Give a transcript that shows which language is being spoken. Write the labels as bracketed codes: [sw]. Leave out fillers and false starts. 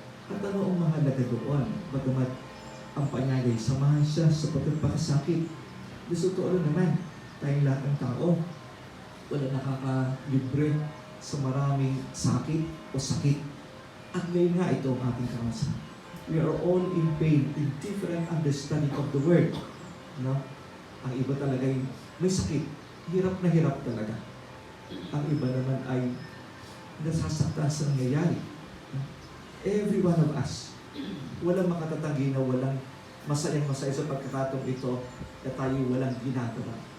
[tl] At ano ang mahalaga doon? Bagamat ang paanyaya ay samahan siya sa pagkapakasakit. Gusto totoo naman, tayong lahat ng tao, wala nakakalibre sa maraming sakit o sakit. At ngayon nga ito ang ating karanasan. [en] We are all in pain, in different understanding of the word. [tl] No? Ang iba talaga ay may sakit. Hirap na hirap talaga. Ang iba naman ay nasasaktan sa nangyayari. [en] Every one of us, [tl] walang makatatanggi na walang masayang-masaya sa pagkakataong ito na tayo walang ginagawa.